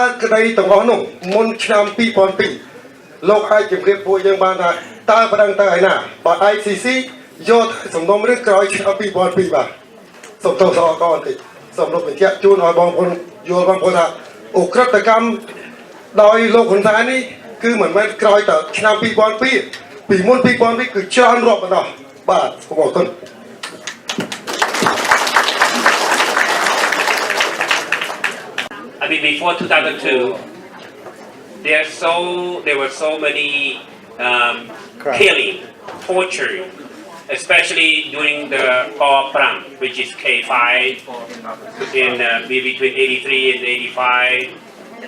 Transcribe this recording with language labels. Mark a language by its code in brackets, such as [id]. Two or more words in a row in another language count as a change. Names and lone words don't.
[km] ក្តីទាំងអស់នោះមុនឆ្នាំ2002លោកអាចជម្រាបពួកយើងបានថាតើបណ្ដឹងទៅឯណាបើ ICC យកសំណុំរឿងក្រោយឆ្នាំ2002បាទសូមទោសអរគុណបន្តិចសូមលោកបញ្ជាក់ជូនឲ្យបងប្អូនយល់បងប្អូនថាឧក្រិដ្ឋកម្មដោយលោកហ៊ុនសែននេះគឺមិនមែនក្រោយតែឆ្នាំ2002ពីមុន2002គឺច្រើនរាប់បណ្ដោះបាទសូមអរគុណ [en] I mean, before 2002, there were so many killing, torture, especially during the Kor Pram, which is K5, in between 83 and 85.